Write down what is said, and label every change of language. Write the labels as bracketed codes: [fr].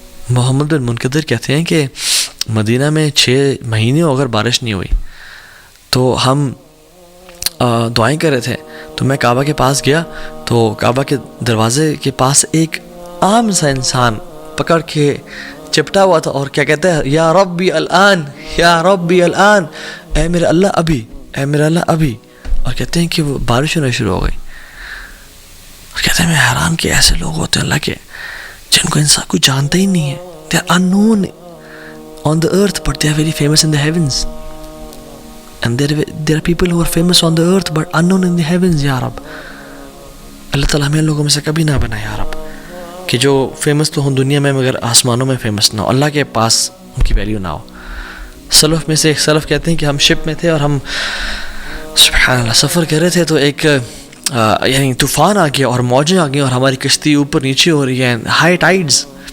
[ur] محمد بن منقدر کہتے ہیں کہ مدینہ میں 6 مہینے اگر بارش نہیں ہوئی تو ہم دعائیں کر رہے تھے, تو میں کعبہ کے پاس گیا تو کعبہ کے دروازے کے پاس ایک عام سا انسان پکڑ کے چپٹا ہوا تھا, اور کیا کہتا ہے, [ar] یا ربی الان, یا ربی الان, [ur] اے میرے اللہ ابھی, اے میرے اللہ ابھی. اور کہتے ہیں کہ وہ بارش ہونا شروع ہو گئی. اور کہتے ہیں میں حیران کہ ایسے لوگ ہوتے ہیں اللہ کے جن کو انسان کو جانتا ہی نہیں ہے. [en] they are unknown on the earth but they are very famous in the heavens, and there are people who are famous on the earth but unknown in the heavens. [ur] یا رب اللہ تعالیٰ ہمیں لوگوں میں سے کبھی نہ بنا یا رب کہ جو فیمس تو ہوں دنیا میں مگر آسمانوں میں فیمس نہ ہو, اللہ کے پاس ان کی ویلیو نہ ہو. سلف میں سے ایک سلف کہتے ہیں کہ ہم شپ میں تھے اور ہم سبحان اللہ سفر کر رہے تھے, تو ایک یعنی طوفان آ گیا اور موجیں آ گئی اور ہماری کشتی اوپر نیچے ہو رہی ہے, ہائی ٹائیڈز.